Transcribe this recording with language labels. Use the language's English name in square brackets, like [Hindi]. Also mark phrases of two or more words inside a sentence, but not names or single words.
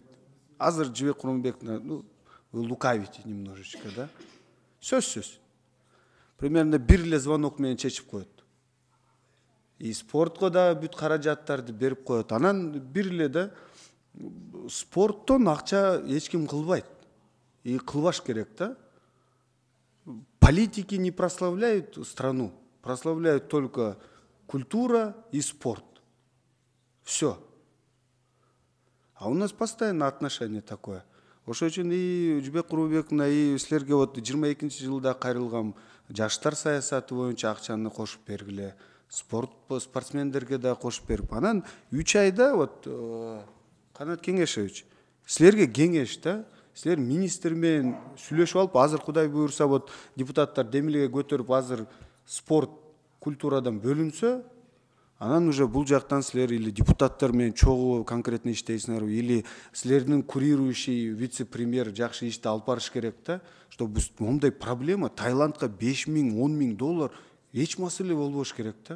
[Russian] Азыр Жибек Курманбек лукавите немножечко, да? [Kyrgyz] Сөзсүз. Примерно бир эле звонок менен чечип коет. И спортко да бүт каражаттарды берип коет. Анан бир эле да спорттон акча эч ким кылбайт. И кылбаш керек да. [Russian] Политики не прославляют страну, прославляют только культура и спорт. Все. А у нас постоянно отношение такое. [Kyrgyz] Ошол үчүн и Жибек Курманбектин и силерге вот 22 жылда кайрылган жаштар саясаты боюнча акчаны кошуп бергиле. Спортсмендерге да кошуп берип. Анан 3 айда вот Канат Кеңешевич, силерге кеңеш да, силер министр менен сүйлөшүп алып, азыр Кудай буйрса вот депутаттар демилге көтөрүп азыр спорт культурадан бөлүнсө, анан уже бул жактан силер или депутаттар менен чогуу конкретно иштейсиңер, или силердин [Russian] курирующий вице-премьер [Kyrgyz] жакшы ишти алып барыш керек да, чтобы мондай проблема Таиландка 5 000, 10 000 доллар эч маселе болбош керек да.